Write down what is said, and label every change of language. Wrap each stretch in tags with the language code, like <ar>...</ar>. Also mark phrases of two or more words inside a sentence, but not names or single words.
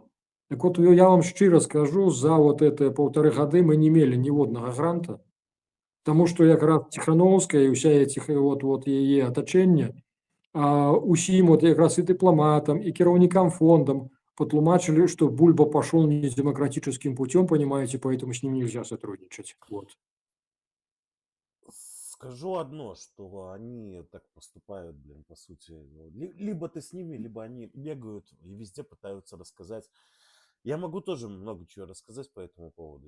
<be>Так вот, я вам шчыра скажу, за вот это 1,5 гады мы не мелі ніводнага гранта, таму што якраз Ціханаўская і ўся яе атачэнне усім якраз і дыпламатам, і кіраўнікам фондам патлумачылі, што Бульба</be> <ru>пошел не демократическим путем, понимаете, поэтому с ним нельзя сотрудничать. Вот. Скажу одно, что они так поступают, по сути. Либо ты с ними, либо они бегают и везде пытаются рассказать. Я могу тоже много чего рассказать по этому поводу.</ru>